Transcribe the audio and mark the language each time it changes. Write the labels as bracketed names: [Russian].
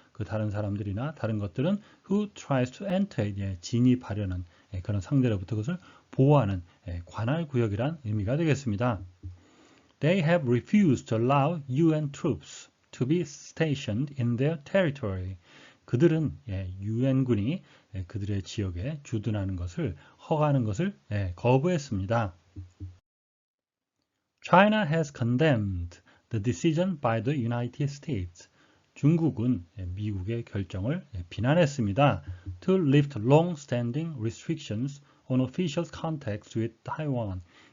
[Korean] 그 다른 사람들이나 다른 것들은 [English] who tries to enter it, [Korean] 진입하려는 그런 상대로부터 그것을 보호하는 관할 구역이란 의미가 되겠습니다. [English] They have refused to allow UN troops to be stationed in their territory. [Korean] 그들은 유엔군이 그들의 지역에 주둔하는 것을 허가하는 것을 거부했습니다. [English] China has condemned the decision by the United States. [Korean] 중국은 미국의 결정을 비난했습니다. [English] To lift long-standing restrictions on official contacts with Taiwan.